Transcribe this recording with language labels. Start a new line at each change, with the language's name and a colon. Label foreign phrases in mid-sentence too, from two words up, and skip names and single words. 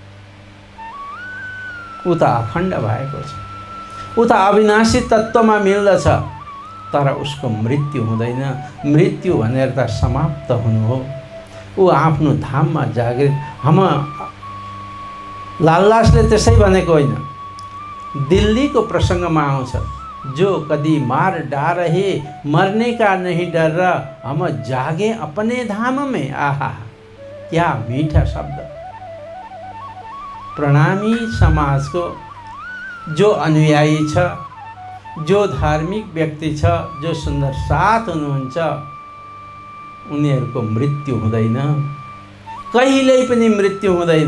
Nepali: ऊ त अखण्ड भएको छ, ऊ त अविनाशी तत्त्वमा मिल्दछ, तर उसको मृत्यु हुँदैन। मृत्यु भनेर त समाप्त हुनु हो। ऊ आफ्नो धाममा जागृत। लालदासले त्यसै भनेको होइन, दिल्लीको प्रसङ्गमा आउँछ,
Hindi: जो कदी मार डारहे मरने का नहीं डर रहा, हम जागे अपने धाम में। आहा, क्या मीठा शब्द।
Nepali: प्रणामी समाजको जो अनुयायी छ, जो धार्मिक व्यक्ति छ, जो सुन्दर साथ हुनुहुन्छ, उनीहरूको मृत्यु हुँदैन, कहिल्यै पनि मृत्यु हुँदैन।